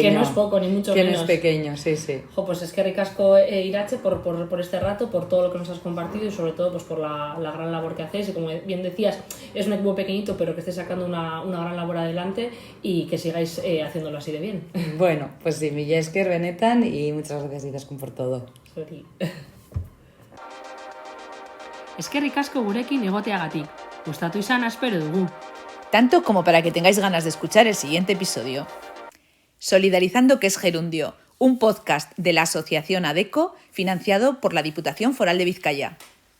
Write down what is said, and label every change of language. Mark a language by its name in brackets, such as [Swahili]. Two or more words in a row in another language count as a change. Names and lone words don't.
[Spanish] Que no es poco, ni mucho menos. Que no es pequeño, sí. Pues es que ricasco, Irache, por este rato, por todo lo que nos has compartido y sobre todo pues por la gran labor que hacéis. Y como bien decías, es un equipo pequeñito, pero que estáis sacando una gran labor adelante y que sigáis haciéndolo así de bien. Bueno, pues sí, [Basque] mila esker benetan [Spanish] y muchas gracias, Izaskun, por todo. Sorry. [Basque] Eskerrik asko gurekin egoteagatik. Gustatu izana espero dugu. [Spanish] Tanto como para que tengáis ganas de escuchar el siguiente episodio. Solidarizando, que es Gerundio, un podcast de la Asociación ADECO financiado por la Diputación Foral de Vizcaya.